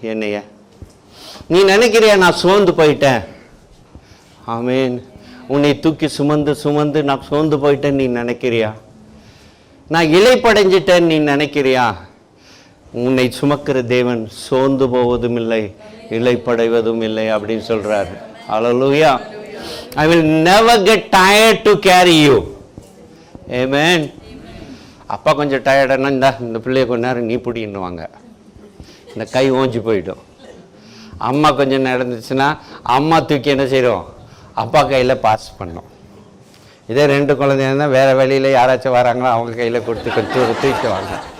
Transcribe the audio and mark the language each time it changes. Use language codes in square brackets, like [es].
[ta] என்னைய நீ நினைக்கிறியா நான் சோர்ந்து போயிட்டேன்? ஆமென். உன்னை தூக்கி சுமந்து சுமந்து நான் சோர்ந்து போயிட்டேன்னு நீ நினைக்கிறியா? நான் இளைப்படைஞ்சிட்டேன்னு நீ நினைக்கிறியா? உன்னை சுமக்கிற தேவன் சோர்ந்து போவதும் இல்லை, இளைப்படைவதும் இல்லை அப்படின்னு சொல்றாரு. ஹல்லேலூயா. [en] I will never get tired to carry you. Amen. [ta] அப்பா கொஞ்சம் டயர்டானா இந்த பிள்ளைய கொஞ்ச நேரம் நீ பிடின்னுவாங்க, இந்த கை ஓஞ்சி போயிடும். அம்மா கொஞ்சம் நடந்துச்சுன்னா அம்மா தூக்கி என்ன செய்கிறோம், அப்பா கையில் பாஸ் பண்ணோம். இதே 2 குழந்தைங்க இருந்தால் வேறு வழியில் யாராச்சும் வராங்களோ அவங்க கையில் கொடுத்து கொஞ்சம் தூக்கிடுவாங்க.